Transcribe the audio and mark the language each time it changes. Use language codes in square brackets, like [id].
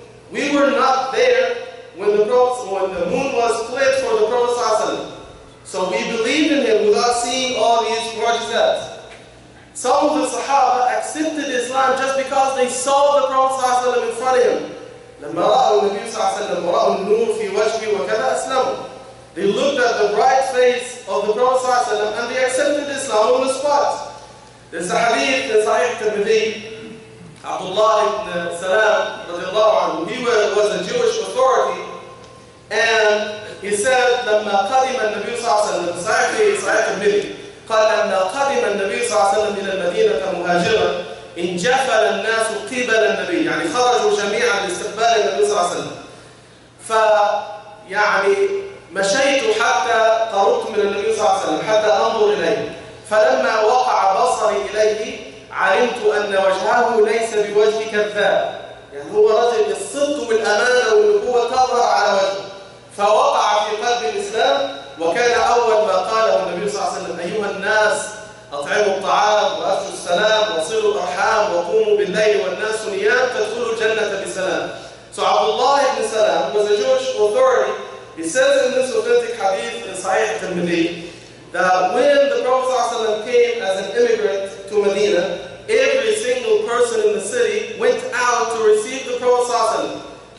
[en] We were not there when the moon was split for the Prophet ﷺ. So we believed in him without seeing all these mu'jizat. Some of the Sahaba accepted Islam just because they saw the Prophet ﷺ in front of him. [ar] لما رأوا النبي صلى الله عليه وسلم ورأوا النور في وجهه وكذا أسلموا. [en] They looked at the bright face of the Prophet [ar] صلى الله عليه وسلم [en] and they accepted Islam on the spot. There's a hadith in Sahih Tirmidhi, Abdullah ibn Salam radiallahu anhu, he was a Jewish authority, and he said [ar] لما قدم النبي صلى الله عليه وسلم, Sahih Tirmidhi, قال لما قدم النبي صلى الله عليه وسلم إلى المدينة مهاجرا انجفل الناس قبل النبي، يعني خرجوا جميعا لاستقبال النبي صلى الله عليه وسلم. فيعني مشيت حتى قربت من النبي صلى الله عليه وسلم حتى انظر اليه، فلما وقع بصري اليه علمت ان وجهه ليس بوجه كذاب، يعني هو رجل الصدق والامانه والنبوه تظهر على وجهه، فوقع في قلب الاسلام. وكان اول ما قاله النبي صلى الله عليه وسلم: ايها الناس أطعموا الطعام وأفشوا السلام وصلوا الأرحام وقوموا بالليل والناس نيام تدخلوا الجنة بسلام. [en] So Abdullah ibn Salam was a Jewish authority. He says in this authentic hadith in Sahih al-Tirmidhi that when the Prophet ﷺ came as an immigrant to Medina, every single person in the city went out to receive the Prophet ﷺ.